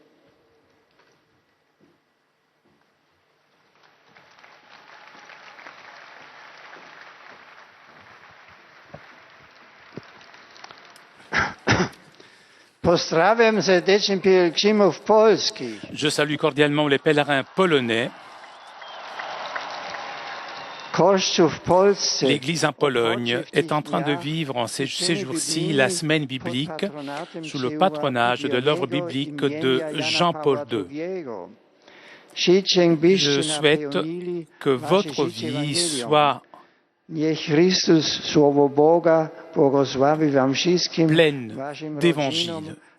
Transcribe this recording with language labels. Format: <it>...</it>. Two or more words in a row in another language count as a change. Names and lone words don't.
<pl>Pozdrawiam serdecznie pielgrzymów polskich.</pl> <fr>Je salue cordialement les pèlerins polonais.</fr> <pl>Kościół w Polsce,</pl> <fr>L'Église en Pologne est en train de vivre en ces jours-ci la semaine biblique sous le patronage de l'œuvre biblique de Jean-Paul II. Je souhaite que votre vie soit pleine d'évangile.</fr>